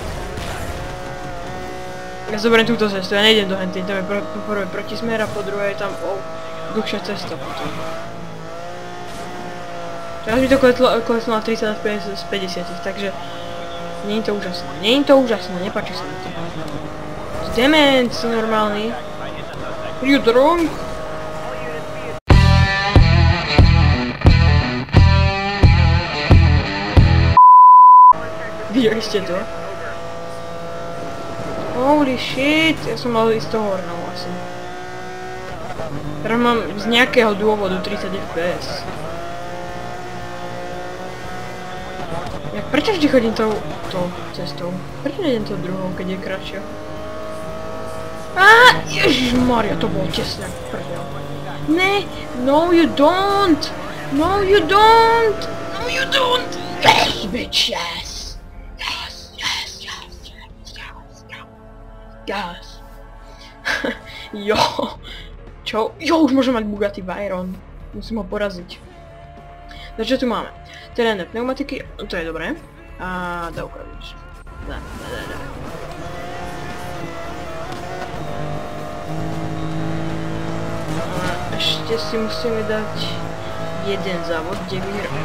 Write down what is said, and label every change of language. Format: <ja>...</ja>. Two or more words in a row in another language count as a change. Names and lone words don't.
<sk>Ja zoberiem túto cestu, ja nejdem do henty, tam je po prvé protismer a po druhé je tam dlhšia cesta potom. Teraz mi to kleslo na 30 z 50, takže... Nie je to úžasné, nepáči sa mi to. Dement, si normálny.</sk> <en>Are you drunk?</en> <sk>Videli ste to?</sk> <en>Holy shit,</en> <sk>ja som mal ísť toho hornou asi. Teraz mám z nejakého dôvodu 30 FPS. Prečo vždy chodím tou cestou? Prečo nejdem tou druhou, keď je kratšia? Ježišmaria, to bolo tesne ako prdel. Ne,</sk> <en>no you don't! No you don't! No you don't! Yes, bitch, yes! Yes, yes, yes, yes, yes, yes. Yes.</en> <sk>Jo. Čo? Jo, už môžem mať Bugatti Veyron. Musím ho poraziť. Takže čo tu máme? Terénne pneumatiky, to je dobré. A dávka, vidíš. Dá. Ešte si musíme dať jeden závod, kde vyhrám.</sk>